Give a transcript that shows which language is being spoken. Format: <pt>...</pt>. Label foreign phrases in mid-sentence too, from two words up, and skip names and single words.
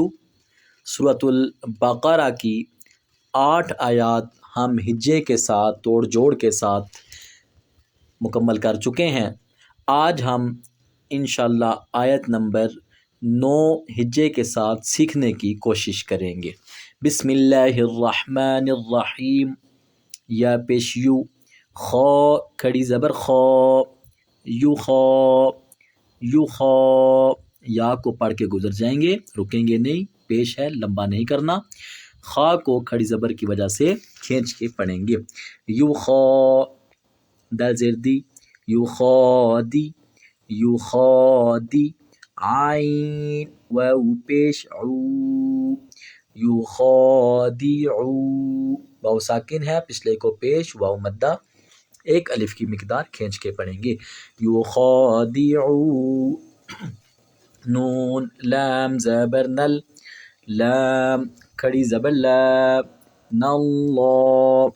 <ur>سورۃ البقرہ کی 8 آیات ہم ہجے کے ساتھ توڑ جوڑ کے ساتھ مکمل کر چکے ہیں۔ آج ہم</ur> <ar>انشاءاللہ</ar> <ur>آیت نمبر 9 ہجے کے ساتھ سیکھنے کی کوشش کریں گے۔</ur> <ar>بسم اللہ الرحمن الرحیم۔</ar> <ur>یا پیش یو، خو کھڑی زبر خو، یو خو، یو خو۔ یا کو پڑھ کے گزر جائیں گے، رکیں گے نہیں، پیش ہے، لمبا نہیں کرنا۔ خا کو کھڑی زبر کی وجہ سے کھینچ کے پڑھیں گے۔ یو خو، دال زیر دی، یو خو دی، یو خو دی۔ عین واو پیش عو، یو خو دی عو۔ واو ساکن ہے، پچھلے کو پیش، واو مدہ، ایک الف کی مقدار کھینچ کے پڑھیں گے۔</ur> <ar>یو خادعو۔</ar> <ur>نون لام زبر نل، لام کھڑی زبر لا، ناللہ۔</ur>